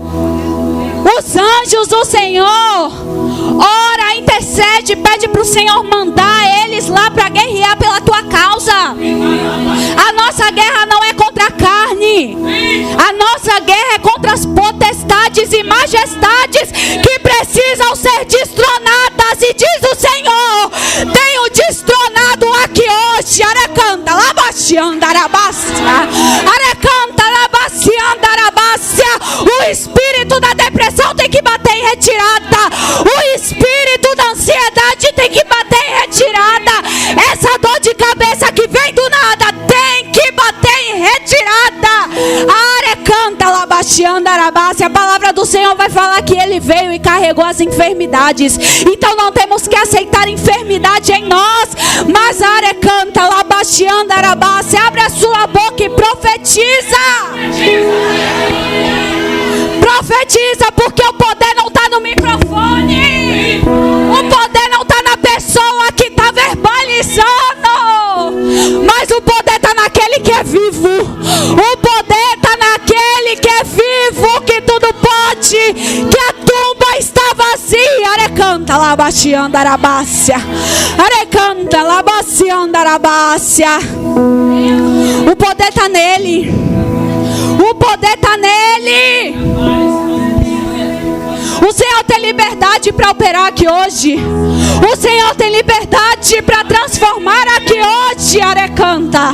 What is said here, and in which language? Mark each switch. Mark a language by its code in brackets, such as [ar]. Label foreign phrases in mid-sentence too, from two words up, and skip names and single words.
[pt] Os anjos do Senhor, ora, intercede, pede para o Senhor mandar eles lá para guerrear pela tua causa. A nossa guerra não é contra a carne, a nossa guerra é contra as potestades e majestades que precisam ser destronadas. E diz o Senhor: tenho destronado aqui hoje. Arecanta, labaxianda, arabácia. Arecanta, labaxianda, arabácia. O espírito da depressão tem que bater em retirada. O espírito da ansiedade tem que bater em retirada. Essa dor de cabeça que vem do nada tem que bater em retirada. Arecanta, labaxianda, arabácia. A palavra do Senhor vai falar que Ele veio e carregou as enfermidades. Então não temos que aceitar enfermidade em nós, mas arecanta, labaxianda, arabácia. Abre a sua boca e profetiza. Profetiza, porque o poder não está no microfone. O poder não está na pessoa que está verbalizando, mas o poder está naquele que é vivo. O poder está naquele que é vivo, que tudo pode, que a tumba está vazia. Arecanta, labaxianda, arabácia. Arecanta, labaxianda, arabácia. O poder está nele. O poder está nele. O Senhor tem liberdade para operar aqui hoje. O Senhor tem liberdade para transformar aqui hoje. Arecanta.